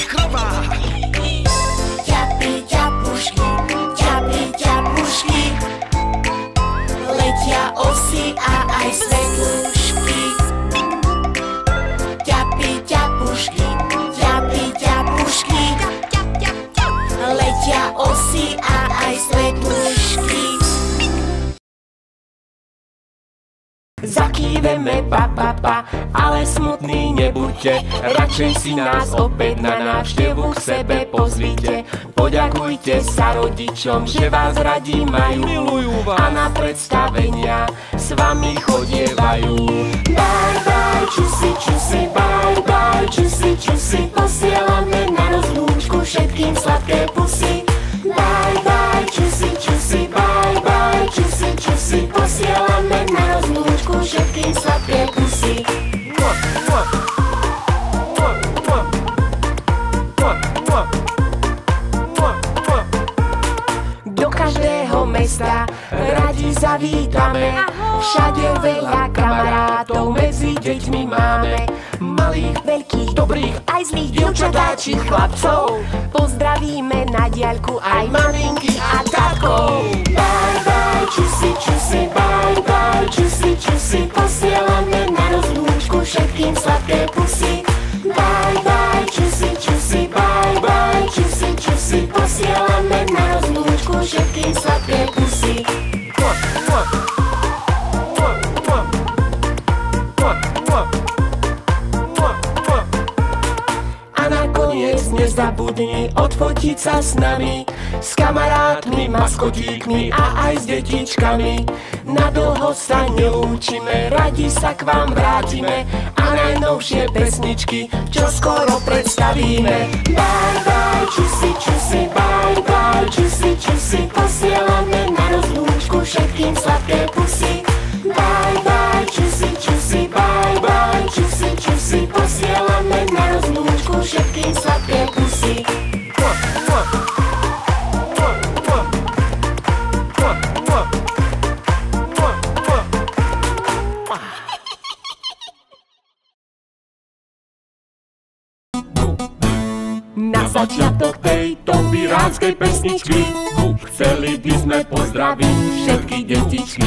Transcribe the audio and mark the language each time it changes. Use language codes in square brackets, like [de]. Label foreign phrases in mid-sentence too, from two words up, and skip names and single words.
[sk] Ťapi, ťapušky, ťapi, ťapušky. Letia osy a aj svetlušky. Ťapi, ťapušky, ťapi, ťapušky. Letia osy a aj svetlušky. Zakýveme pa, pa, pa, ale smutný nebuďte. Radšej si nás opäť na návštevu k sebe pozvite. Poďakujte sa rodičom, že vás radi majú, milujú vás a na predstavenia s vami chodievajú. [en] Bye, bye, [sk] čusi, čusi, [en] bye, bye, [sk] čusi, čusi. Posielame na rozlúčku všetkým sladké pusy. [en] Bye, bye, [sk] čusi, čusi, [en] bye, bye, [sk] čusi, čusi. Posielame na rozlúčku všetkým sladké pusy. Do každého mesta radi zavítame. Všade veľa kamarátov medzi deťmi máme. Malých, veľkých, dobrých, aj zlých dievčatáčich chlapcov. Pozdravíme na diaľku aj maminky a tatkov. [en] Bye, bye, [sk] čusi, čusi, [en] bye, bye, [sk] čusi, čusi. Posielame na rozlúčku všetkým sladké pusy. [en] Bye, bye, [sk] čusi, čusi, [en] bye, bye, [sk] čusi, čusi. Posielame na rozlúčku všetkým sladké pusy. A nakoniec nezabudni odfotiť sa s nami, s kamarátmi, maskotíkmi a aj s detičkami. Nadlho sa nelúčime, radi sa k vám vrátime a najnovšie pesničky čo skoro predstavíme. [en] Bye, bye, [sk] čusi, čusi, [en] bye, bye, [sk] čusi, čusi. Posielame na rozlúčku všetkým sladké pusy. [en] Bye, bye, [sk] čusi, čusi, [en] bye, bye, [sk] čusi, čusi. Posielame na rozlúčku všetkým sladké pusy. Na začiatok tejto pirátskej pesničky chceli by sme pozdraviť všetky detičky.